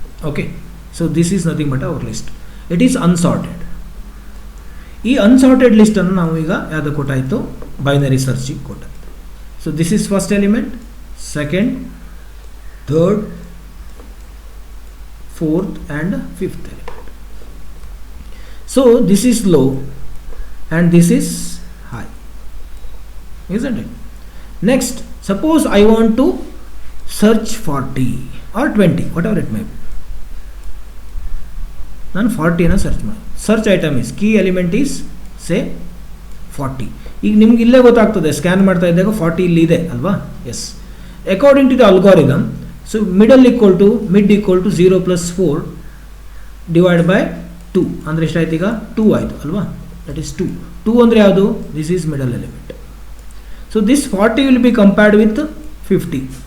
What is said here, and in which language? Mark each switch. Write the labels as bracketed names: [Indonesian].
[English] Okay, so this is nothing but our list. It is unsorted. [Kannada] ಈ assorted ಲಿಸ್ಟನ್ನು ನಾವು ಈಗ ಯಾವುದು ಕೊಟ್ಟಾಯಿತು, binary ಸರ್ಚಿಗೆ ಕೊಟ್ಟಾಯಿತು. [English] So this is first element, second, third, fourth and fifth element. So this is low and this is high, isn't it? Next, suppose I want to search 40 or 20, whatever it may be. [Kannada] ನಾನು 40ನ search ಮಾಡಿ. [English] Search item is key element is say 40. [Kannada] ಈಗ ನಿಮ್ಗೆ ಇಲ್ಲೇ ಗೊತ್ತಾಗ್ತದೆ, scan ಮಾಡ್ತಾ ಇದ್ದಾಗ 40 ಇಲ್ಲಿ ಇದೆ ಅಲ್ವಾ? S. [English] according to the algorithm So mid equal to 0 plus 4 divided by 2 [Kannada] ಅಂದರೆ ಎಷ್ಟಾಯ್ತು ಈಗ 2 ಆಯಿತು ಅಲ್ವಾ, [English] that is 2 [Kannada] ಅಂದರೆ ಯಾವುದು, [English] this is middle element. So this 40 will be compared with 50.